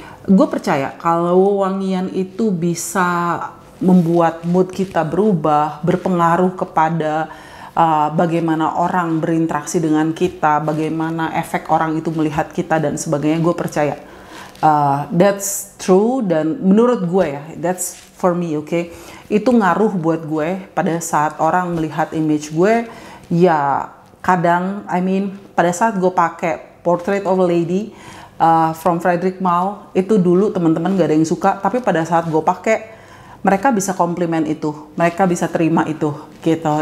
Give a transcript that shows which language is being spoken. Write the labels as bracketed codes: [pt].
[id] Gue percaya kalau wangian itu bisa membuat mood kita berubah, berpengaruh kepada bagaimana orang berinteraksi dengan kita, bagaimana efek orang itu melihat kita dan sebagainya. Gue percaya [en] That's true, [id] dan menurut gue ya, [en] that's for me, okay? [id] Itu ngaruh buat gue pada saat orang melihat image gue. Ya kadang, pada saat gue pakai Portrait of a Lady from Frederick Malle, itu dulu teman-teman gak ada yang suka, tapi pada saat gue pakai, mereka bisa komplimen itu, mereka bisa terima itu, gitu.